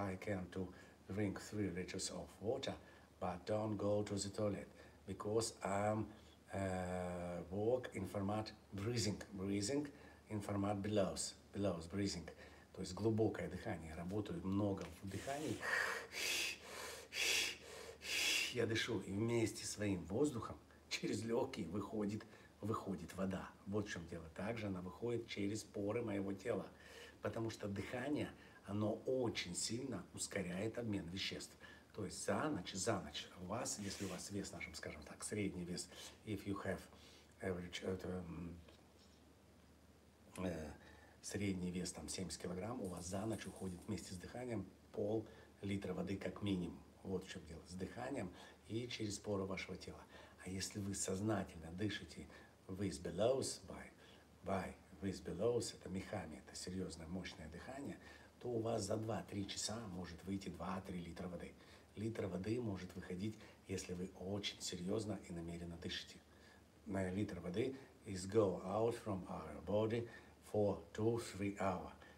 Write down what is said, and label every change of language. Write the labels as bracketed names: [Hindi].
[English] I can to drink 3 liters of water, but don't go to the toilet because I'm work in format breathing in format belows breathing. [Russian] То есть глубокое дыхание. Работаю много в дыхании. Я дышу, и вместе с своим воздухом через легкие выходит вода. Вот в чем дело. Также она выходит через поры моего тела. Потому что дыхание, оно очень сильно ускоряет обмен веществ. То есть за ночь у вас, если у вас вес, скажем так, средний вес, [English] if you have average, [Russian] средний вес 70 килограмм, у вас за ночь уходит вместе с дыханием пол-литра воды как минимум. Вот в чем дело. С дыханием и через поры вашего тела. А если вы сознательно дышите [English] with bellows, with bellows, [Russian] это мехами, это серьезное, мощное дыхание, то у вас за 2-3 часа может выйти 2-3 литра воды. Литр воды может выходить, если вы очень серьезно и намеренно дышите. Литр воды [English] is go out from our body for 2-3 hours.